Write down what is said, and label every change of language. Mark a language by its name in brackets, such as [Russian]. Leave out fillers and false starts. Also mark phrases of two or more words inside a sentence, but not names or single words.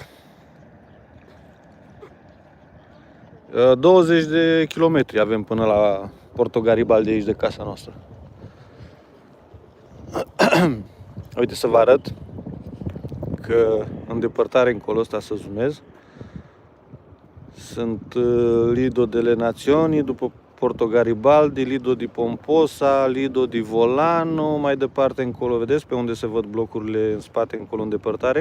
[Romanian] 20 de kilometri avem până la Porto Garibaldi, aici de casa noastră. Uite să vă arăt că în depărtare încolo, ăsta să zoomez, Sunt Lido delle Nazioni, după Porto Garibaldi, Lido di Pomposa, Lido di Volano, mai departe încolo, vedeți, pe unde se văd blocurile în spate, încolo în depărtare.